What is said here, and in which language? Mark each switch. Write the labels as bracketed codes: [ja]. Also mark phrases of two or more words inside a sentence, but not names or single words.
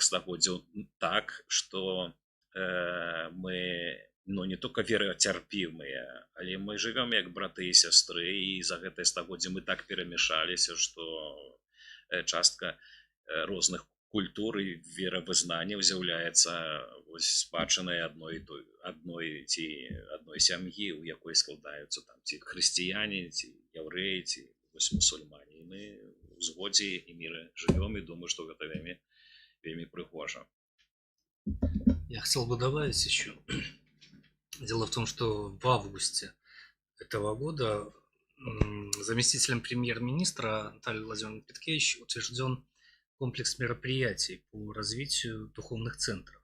[be] стагоддзяў так, што мы не только верацярпімыя, але мы жывём як браты і сястры, і за гэтае стагоддзе мы так перамяшаліся, што частка розных культур і веравызнанняў з'яўляецца спадчынай адной сям'і, у якой складаюцца там ці хрысціяне, ці яўрэі, ці мусульмане. І мы ў згодзе і міры жывём, і думаю, што гэта вельмі прыгожа. [ru] Я хотел бы добавить еще. Дело в том, что в августе этого года заместителем премьер-министра Натальей Владимировной Петкевич утвержден комплекс мероприятий по развитию духовных центров.